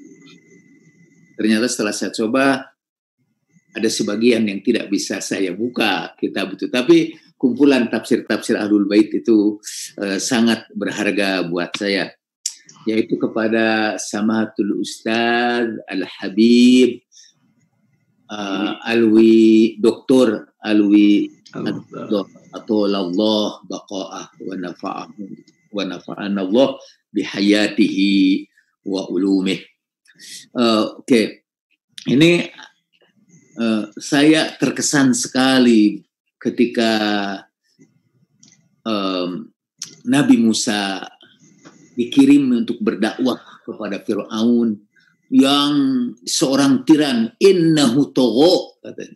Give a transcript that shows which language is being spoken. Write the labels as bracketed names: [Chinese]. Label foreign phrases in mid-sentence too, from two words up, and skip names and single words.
[Indonesian] Ternyata setelah saya coba ada sebagian yang tidak bisa saya buka kitab itu, tapi kumpulan tafsir-tafsir Ahlul Bait itu sangat berharga buat saya, yaitu kepada Samahatul Ustadz Al-Habib Alwi, Dr. [Arabic] Alwi أطال الله بقاءه ونفعنا الله بحياته وعلومه. [Indonesian] Oke. Ini saya terkesan sekali ketika Nabi Musa dikirim untuk berdakwah kepada Fir'aun yang seorang tiran, [Arabic] إنه طغى, [Indonesian] katanya.